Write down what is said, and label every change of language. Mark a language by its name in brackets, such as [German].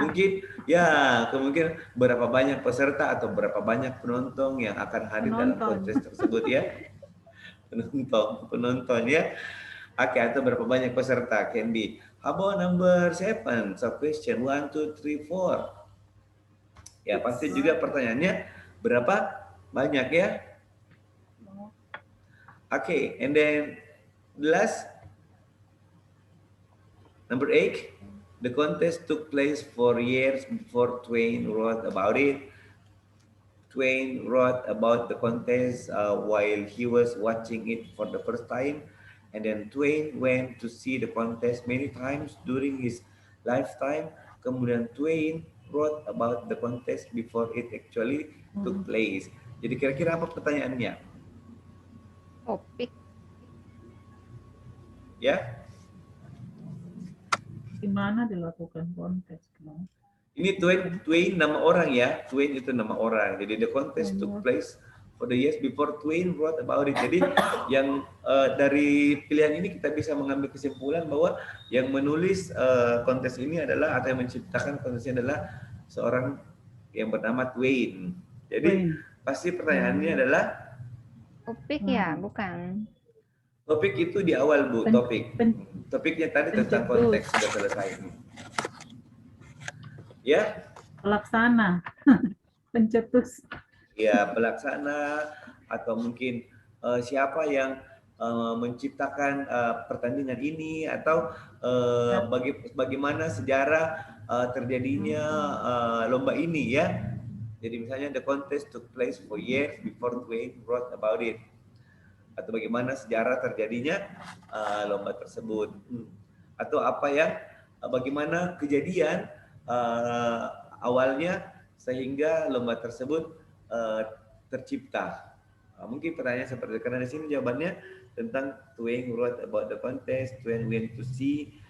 [Indonesian] mungkin ya kemungkinan berapa banyak peserta atau berapa banyak penonton yang akan hadir dalam kontes tersebut ya. Penonton ya. Oke, atau berapa banyak peserta [English] can be. How about number 7? So question 1, 2, 3, 4. [Indonesian] Ya, pasti juga pertanyaannya berapa banyak ya. [English] Oke, and then the last number 8, the contest took place 4 years before Twain wrote about it. Twain wrote about the contest while he was watching it for the first time, and then Twain went to see the contest many times during his lifetime. [Indonesian] Kemudian [English] Twain wrote about the contest before it actually took place. [Indonesian] Jadi kira-kira apa pertanyaannya? Topik. Ya? Di mana dilakukan kontes? Ini Twain nama orang ya. Twain itu nama orang. Jadi [English] the contest took place for the years before Twain wrote about it. [Indonesian] Jadi yang dari pilihan ini kita bisa mengambil kesimpulan bahwa yang menulis kontes ini adalah atau yang menciptakan kontes ini adalah seorang yang bernama Twain. Jadi pasti pertanyaannya adalah Topik ya, bukan. topik itu di awal Bu, topik. Topiknya tadi tentang konteks sudah selesai. Ya? Pelaksana. Pencetus. Ya, pelaksana atau mungkin siapa yang menciptakan pertandingan ini atau bagaimana sejarah terjadinya lomba ini ya. Jadi misalnya [English] the contest took place for years before Twain wrote about it. [Indonesian] Atau bagaimana sejarah terjadinya lomba tersebut. Atau apa yang bagaimana kejadian awalnya sehingga lomba tersebut tercipta. Mungkin pertanyaan seperti itu, karena di sini jawabannya tentang [English] Twain wrote about the contest, Twain went to see.